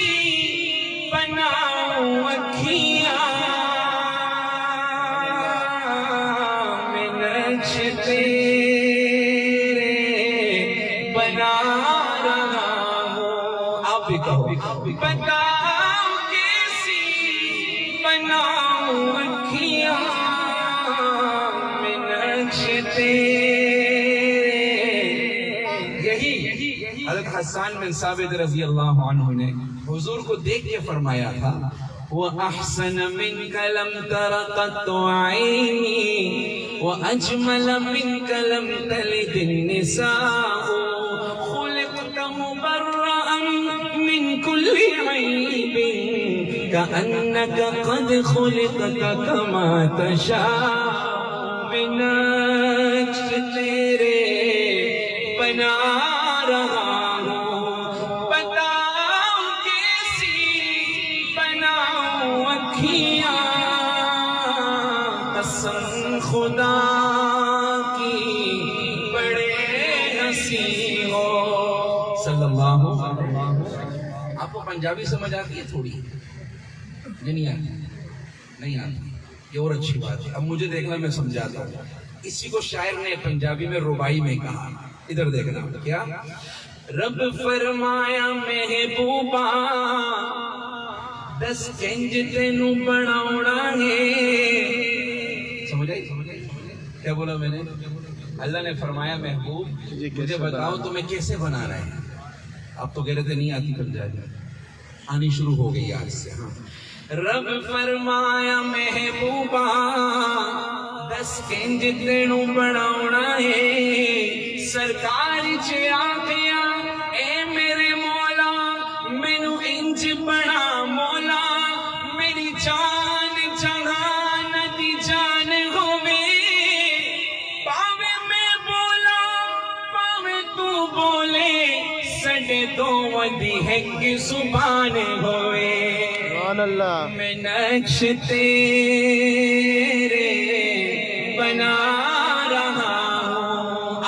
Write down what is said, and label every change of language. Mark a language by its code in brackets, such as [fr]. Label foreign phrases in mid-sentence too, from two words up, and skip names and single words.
[ur] بناؤں اکھیاں میں نقش تیرے بنا رہا ہوں آپ بھی کہو بتاؤ کیسی بناؤں اکھیاں میں نقش تیرے یہی حضرت حسان بن ثابت [ar] رضی اللہ عنہ [ur] نے حضور کو دیکھ کے فرمایا تھا [ar] وَأَحْسَنَ مِنْكَ لَمْ تَرَ قَطُّ عَيْنِي وَأَجْمَلَ مِنْكَ لَمْ تَلِدِ النِّسَاءُ خُلِقْتَ مُبَرَّأً مِنْ كُلِّ عَيْبٍ كَأَنَّكَ قَدْ خُلِقْتَ كَمَا تَشَاءُ [ur] میں نقش تیرے بنا رہا ہوں بتاؤ کیسی بناؤں اکھیاں قسم خدا کی بڑے ہنسی ہو [ar] صلی اللہ علیہ وسلم. [ur] آپ کو پنجابی سمجھ آتی ہے تھوڑی؟ نہیں آتی؟ نہیں آتی، یہ اور اچھی بات ہے. اب مجھے دیکھنا میں سمجھاتا ہوں. اسی کو شاعر نے پنجابی میں ربائی میں کہا. ادھر دیکھنا کیا [pa] رب فرمایا محبوبا دس کنج تینوں بناونا ہے. [ur] سمجھ آئی کیا بولا میں نے؟ اللہ نے فرمایا محبوب مجھے بتاؤ تمہیں کیسے بنانا ہے. اب تو کہہ رہے تھے نہیں آتی پنجابی، آنی شروع ہو گئی آج سے. [pa] ہاں رب فرمایا محبوبا دس کنج تینوں بناونا ہے. سرکار چ آخیا اے میرے مولا مینو انج بنا مولا میری جان جہان دی جان ہوے پاوے میں بولا پاوے تو بولے سڈے دو دی ایک زبان ہوئے. [ar] سبحان اللہ. [ur] میں نقش تیرے بنا رہا ہوں.